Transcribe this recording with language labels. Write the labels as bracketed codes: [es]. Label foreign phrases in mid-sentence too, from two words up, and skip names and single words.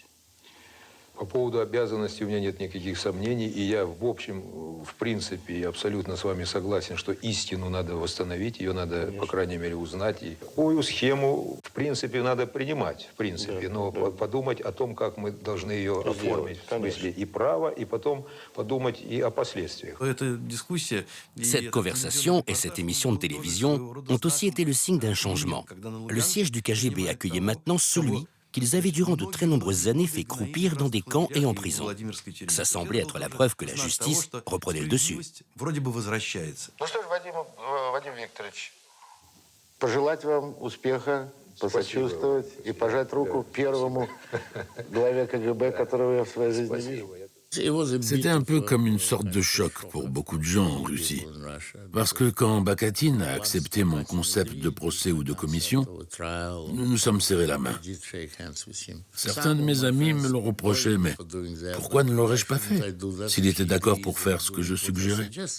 [ru] По поводу обязанностей у меня нет никаких сомнений, и я, в общем, в принципе, абсолютно с вами согласен, что истину надо восстановить, ее надо, конечно, по крайней мере, узнать. И такую схему, в принципе, надо принимать, в принципе, но подумать о том, как мы должны ее оформить, в смысле и право, и потом подумать и о последствиях. [fr] Cette conversation et cette émission de télévision ont aussi été le signe d'un changement. Le siège du KGB accueillait maintenant celui qu'ils avaient durant de très nombreuses années fait croupir dans des camps et en prison. Ça semblait être la preuve que la justice reprenait le dessus. [ru] Ну что ж, Вадим Викторович, пожелать вам успеха, посочувствовать и пожать руку первому главе КГБ, которого я в своей жизни видел. [fr] C'était un peu comme une sorte de choc pour beaucoup de gens en Russie. Parce que quand Bakatine a accepté mon concept de procès ou de commission, nous nous sommes serrés la main. Certains de mes amis me l'ont reproché, mais pourquoi ne l'aurais-je pas fait s'il était d'accord pour faire ce que je suggérais?